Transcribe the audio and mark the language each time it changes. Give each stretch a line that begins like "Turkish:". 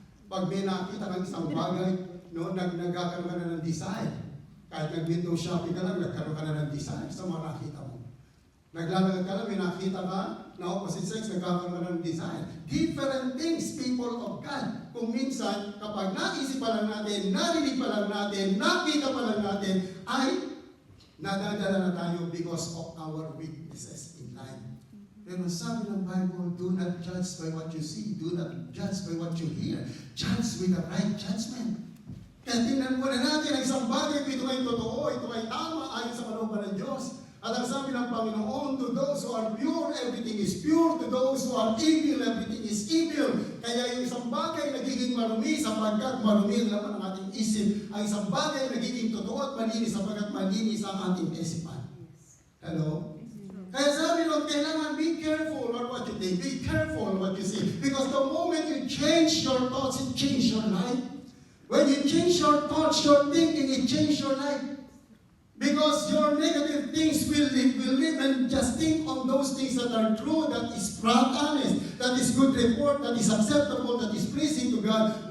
Filipino: Pag may nakita kang isang bagay, no, nagkakaroon ka na ng desire. Kahit nag-window shopping ka lang, nagkaroon ka na ng desire sa mga nakita mo. Naglalagad ka lang, may nakita ka na opposite sex, nagkakaroon ka na ng desire.
English: Different things, people of God.
Filipino: Kung minsan, kapag naisip pa lang natin, narinig pa lang natin, nakita pa lang natin, ay nadadala na tayo
English: because of our weaknesses in life.
Filipino: Pero sabi ng
English: Bible, do not judge by what you see, do not judge by what you hear. Judge with the right judgment.
Filipino: Kaya tingnan muna natin ang isang bagay, ito ay totoo, ito ay tama, ayon sa kalooban ng Diyos. At ang sabi ng Panginoon,
English: to those who are pure, everything is pure. To those who are evil, everything is evil.
Filipino: Kaya yung isang bagay nagiging marumi sapagkat marumi ang laman ng ating isip. Ang isang bagay nagiging totoo at malinis sapagkat malinis ang ating isipan.
English: Hello?
Filipino: Kaya sabi nun, kailangan
English: be careful on what you think. Be careful on what you see. Because the moment you change your thoughts, it changes your life. When you change your thoughts, your thinking, it changes your life. Because your negative things will live and just think on those things that are true, that is honest, that is good report, that is acceptable, that is pleasing to God.